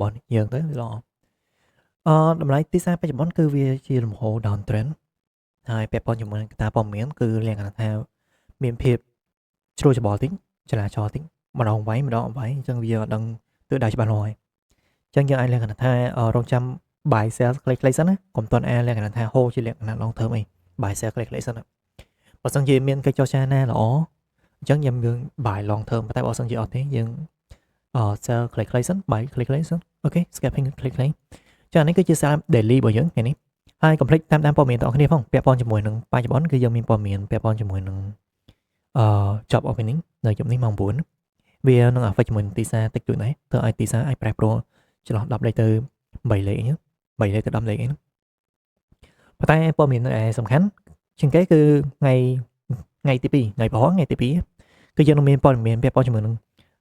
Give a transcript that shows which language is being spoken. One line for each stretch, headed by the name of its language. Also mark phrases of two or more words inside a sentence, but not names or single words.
Khmer: របស់យើងទៅល្អតម្លៃទីផ្សារបច្ចុប្បន្នគឺវាជាលំហូរ
English: down trend
Khmer: ហើយពាក់ព័ន្ធជាមួយនឹងកត្តាព័ត៌មានគឺលក្ខណៈថាមានភាពជ្រួលច្បល់តិចចលាចលតិចម្ដងវាយម្ដងអត់វាយអញ្ចឹងវាអត់ដឹង ទិសដៅច្បាស់លាស់ហើយអញ្ចឹងយើងអាចលក្ខណៈថារងចាំ
English: buy sell
Khmer: ខ្លីៗសិនណាកុំតន់លក្ខណៈថាហូរជាលក្ខណៈ
English: long term
Khmer: អី
English: buy sell
Khmer: ខ្លីៗសិនណាបើសិនជា មានកិច្ចចរចាណាល្អអញ្ចឹងយើង
English: buy long term
Khmer: តែបើសិនជាអត់ទេយើងsell ខ្លីៗសិន buy ខ្លីៗសិន អូខេ scalping ខ្លីៗចានេះគឺជាសារ daily របស់យើងថ្ងៃនេះហើយកុំភ្លេចតាមដានព័ត៌មានទាំងអស់គ្នាផងពាក់ព័ន្ធជាមួយនឹងបច្ចុប្បន្នគឺយើងមានព័ត៌មានពាក់ព័ន្ធជាមួយនឹង
English: job opening
Khmer: នៅយប់នេះម៉ោង9វានឹង affect ជាមួយនឹងទីផ្សារតិចតួចដែរធ្វើឲ្យទីផ្សារអាចប្រែប្រួលចន្លោះ10លេខទៅ3លេខអញ្ចឹង3លេខទៅ10លេខអីហ្នឹងប៉ុន្តែព័ត៌មានសំខាន់ជាងគេគឺថ្ងៃទី2ថ្ងៃប្រហោះថ្ងៃទី2គឺយើងនឹងមានព័ត៌មានពាក់ព័ន្ធជាមួយនឹង